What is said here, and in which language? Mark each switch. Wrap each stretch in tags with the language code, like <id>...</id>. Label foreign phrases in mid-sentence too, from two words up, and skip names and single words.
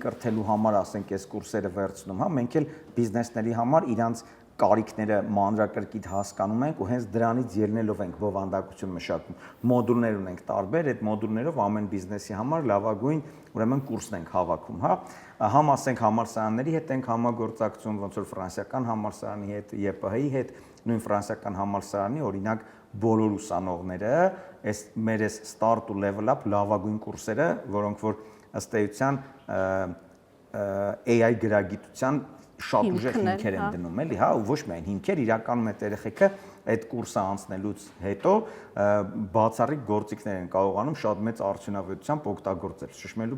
<hy>կրթելու համար, ասենք, այս կուրսերը վերցնում, հա, մենք էլ բիզնեսների համար իրանց կարիքները մանրակրկիտ հասկանում ենք ու հենց դրանից ելնելով ենք բովանդակություն մշակում։ Մոդուլներ ունենք տարբեր, այդ մոդուլներով ամեն բիզնեսի համար լավագույն ուրեմն կուրսն ենք հավաքում, հա։ Համ ասենք համալսարանների հետ ենք համագործակցում, ոնց որ ֆրանսիական համալսարանի հետ, ԵՊՀ-ի հետ, նույն ֆրանսիական համալսարանի, օրինակ, բոլոր ուսանողները, այս մեր start ու</hy> <en>level up</en> <hy>լավագույն կուրսերը, որոնք որ ըստ էության AI գրագիտության շատ ուժեղ հիմքեր են դնում, էլի, հա, ու ոչ միայն հիմքեր, իրականում այդ երեխեքը այդ կուրսը անցնելուց հետո բացառիկ գործիքներ են կարողանում շատ մեծ արդյունավետությամբ օգտագործել։ Շշմելու</hy>